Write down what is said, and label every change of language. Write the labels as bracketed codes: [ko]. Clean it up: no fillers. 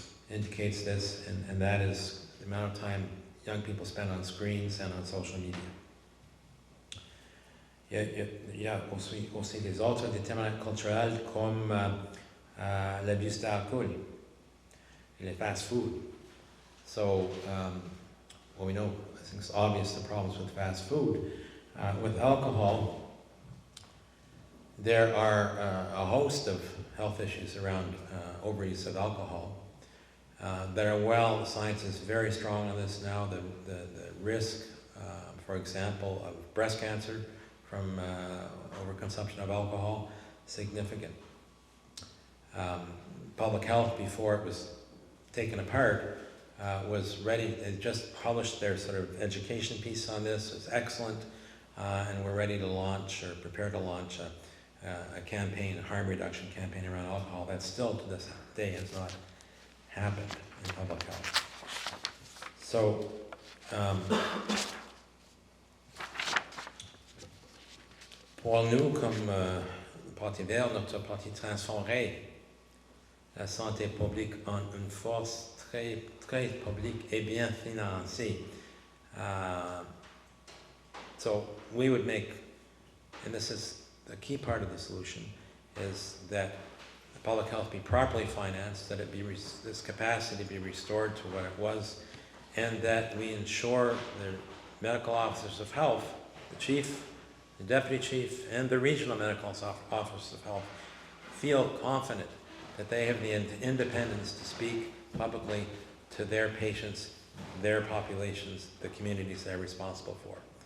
[en] indicates this, and that is the amount of time young people spend on screens and on social media. [fr] Il y a aussi des autres déterminants culturels comme l'abus d'alcool, les fast food. [en] So, well, we know, I think it's obvious the problems with fast food. With alcohol, there are a host of health issues around overuse of alcohol that are well, the science is very strong on this now. The risk, for example, of breast cancer from overconsumption of alcohol, significant. Public health, before it was taken apart, was ready. They just published their sort of education piece on this. It's excellent, and we're ready to launch or prepare to launch a campaign, a harm reduction campaign around alcohol. That still to this day has not happened in public health. [fr] So, pour nous, comme Parti vert, notre parti transformerait la santé publique en une force très, très publique et bien financée. [en] So we would make, and this is the key part of the solution, is that the public health be properly financed, that it be this capacity be restored to what it was, and that we ensure the medical officers of health, the chief, the deputy chief, and the regional medical officers of health feel confident that they have the independence to speak publicly to their patients, their populations, the communities they're responsible for.